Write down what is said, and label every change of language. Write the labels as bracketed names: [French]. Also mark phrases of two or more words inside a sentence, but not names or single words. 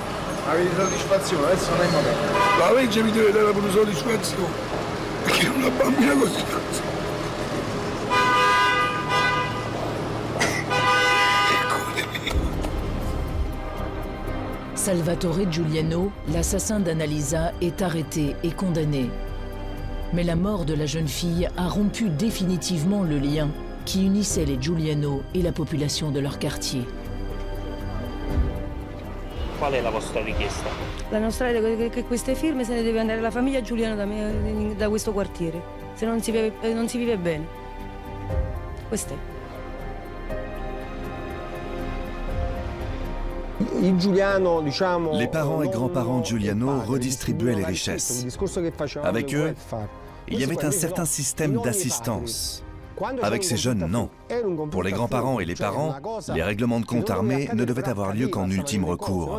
[Italian] Avete soddisfazione, adesso non è il momento. La legge mi deve dare pure soddisfazione. Perché una bambina così. Salvatore Giuliano, [French] l'assassin d'Annalisa, est arrêté et condamné. Mais la mort de la jeune fille a rompu définitivement le lien qui unissait les Giuliano et la population de leur quartier. [Italian] Qual è la vostra richiesta? La nostra è che queste firme se ne deve andare la famiglia Giuliano da questo quartiere, se non si vive bene. Questo è. [French] Les parents et grands-parents Giuliano redistribuaient les richesses. Avec eux, il y avait un certain système d'assistance. Avec ces jeunes, non. Pour les grands-parents et les parents, les règlements de compte armés ne devaient avoir lieu qu'en ultime recours.